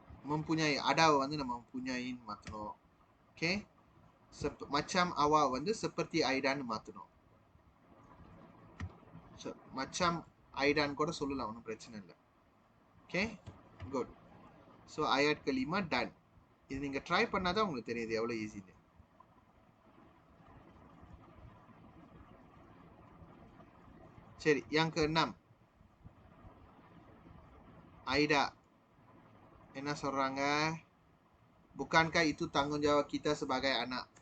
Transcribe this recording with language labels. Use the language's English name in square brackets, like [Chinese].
[Malay] mempunyai ada [Tamil] நம்ம [Malay] mempunyai [Tamil] மாத்தணும். [Malay] Okay? macam awak seperti Aidan [Tamil] மாத்தணும். macam Aidan கூட சொல்லலாம், ஒன்றும் பிரச்சனை இல்லை. Okay? Good. [English] So ayat kelima done. [Tamil] இது நீங்க ட்ரை பண்ணாதான் உங்களுக்கு தெரியுது எவ்வளவு ஈஸின்னு. சரி, [Malay] yang ke-6 [Tamil] Aida என்ன சொல்றாங்க? [Malay] Bukankah itu tanggungjawab kita sebagai anak?